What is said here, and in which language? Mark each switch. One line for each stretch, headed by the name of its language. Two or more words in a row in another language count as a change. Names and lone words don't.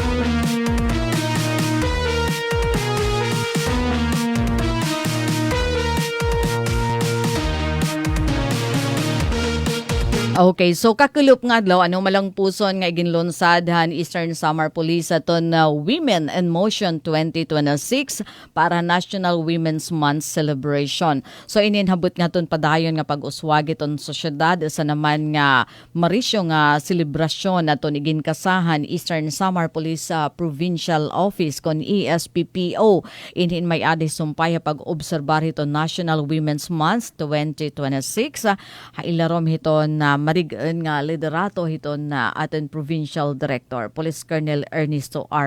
Waray: Okay, so kakulop nga adlaw malang puson nga iginlunsad han Eastern Samar Police aton Women in Motion 2026 para National Women's Month celebration. So ininhabot nga ton padayon nga pag-uswag iton sosyedad sa naman nga marisyo nga selebrasyon aton iginkasahan Eastern Samar Police Provincial Office kon ESPPO inhin may adi sumpay pag-obserbar iton National Women's Month 2026 hailarom hiton na marigaan nga liderato hiton na aton Provincial Director, Police Colonel Ernesto R.